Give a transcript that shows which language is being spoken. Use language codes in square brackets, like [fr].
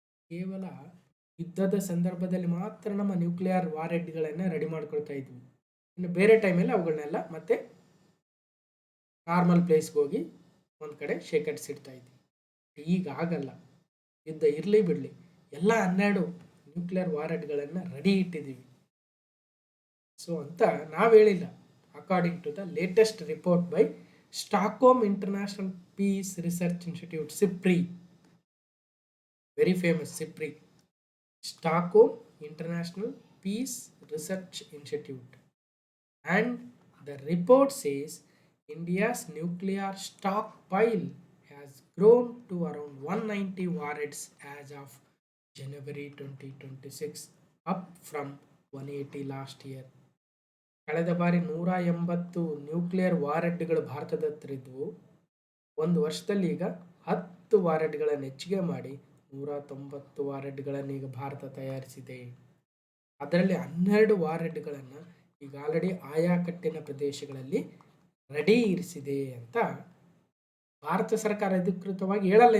[kn] ಕೇವಲ ಯುದ್ಧದ ಸಂದರ್ಭದಲ್ಲಿ ಮಾತ್ರ ನಮ್ಮ ನ್ಯೂಕ್ಲಿಯರ್ ವಾರ್ ಹೆಡ್ಗಳನ್ನು ರೆಡಿ ಮಾಡ್ಕೊಳ್ತಾ ಇದ್ವಿ. ಇನ್ನು ಬೇರೆ ಟೈಮಲ್ಲಿ ಅವುಗಳನ್ನೆಲ್ಲ ಮತ್ತೆ ನಾರ್ಮಲ್ ಪ್ಲೇಸ್ಗೆ ಹೋಗಿ ಒಂದು ಕಡೆ ಶೇಖರಿಸಿಡ್ತಾ ಇದ್ವಿ. ಈಗ ಆಗಲ್ಲ. ಯುದ್ಧ ಇರಲಿ ಬಿಡಲಿ, ಎಲ್ಲ 12 ನ್ಯೂಕ್ಲಿಯರ್ ವಾರ್ ಹೆಡ್ಗಳನ್ನು ರೆಡಿ ಇಟ್ಟಿದ್ದೀವಿ. ಸೊ ಅಂತ ನಾವು ಹೇಳಿಲ್ಲ. [en] According to the latest report by Stockholm International Peace Research Institute, SIPRI, very famous SIPRI, Stockholm International Peace Research Institute, and the report says India's nuclear stockpile has grown to around 190 warheads as of January 2026, up from 180 last year. [kn] ಕಳೆದ ಬಾರಿ 180 nuclear war ಹೆಡ್ಗಳು ಭಾರತದ ಹತ್ರ ಇದ್ವು. ಒಂದು ವರ್ಷದಲ್ಲಿ ಈಗ 10 war ಹೆಡ್ಗಳನ್ನು ಹೆಚ್ಚಿಗೆ ಮಾಡಿ 190 ವಾರ್ ಹೆಡ್ಗಳನ್ನು ಈಗ ಭಾರತ ತಯಾರಿಸಿದೆ. ಅದರಲ್ಲಿ 12 ವಾರೆಡ್ಗಳನ್ನು ಈಗ ಆಲ್ರೆಡಿ ಆಯಾ ಕಟ್ಟಿನ ಪ್ರದೇಶಗಳಲ್ಲಿ ರೆಡಿ ಇರಿಸಿದೆ ಅಂತ ಭಾರತ ಸರ್ಕಾರ ಅಧಿಕೃತವಾಗಿ ಹೇಳಲ್ಲ.